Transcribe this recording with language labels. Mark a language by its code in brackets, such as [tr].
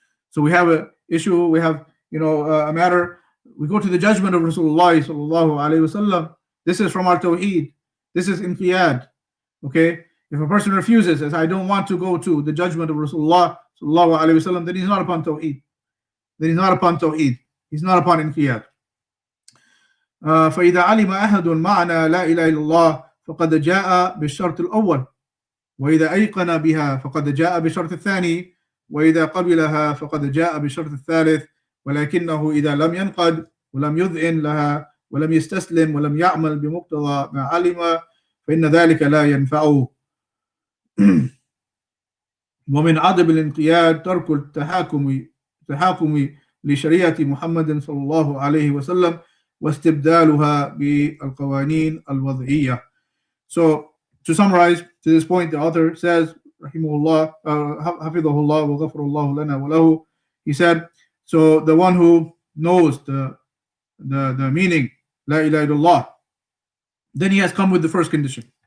[en] So we have an issue, we have a matter, we go to the judgment of Rasulullah sallallahu alaihi wasallam. This is from our tawheed. This is inqiyad. Okay, if a person refuses, says I don't want to go to the judgment of Rasulullah sallallahu alaihi wasallam, then he's not upon tawheed. Then he's not upon tawheed. He's not upon inqiyad. [ar] فإذا علم أحد معنى لا إله إلا الله فقد جاء بالشرط الأول، وإذا أيقن بها فقد جاء بالشرط الثاني، وإذا قبلها فقد جاء بالشرط الثالث، ولكنه إذا لم ينقد ولم يذعن لها ولم يستسلم ولم يعمل بمقتضى ما علم فإن ذلك لا ينفعه. ومن عدم الانقياد ترك التحاكم لشريعة محمد صلى الله عليه وسلم واستبدالها بالقوانين الوضعية. [en] So to summarize to this point, the author says rahimahullah, [ar] hafidhahullah wa ghafarallahu lana wa lahu, [en] he said, so the one who knows the meaning La ilaha illallah, then he has come with the first condition.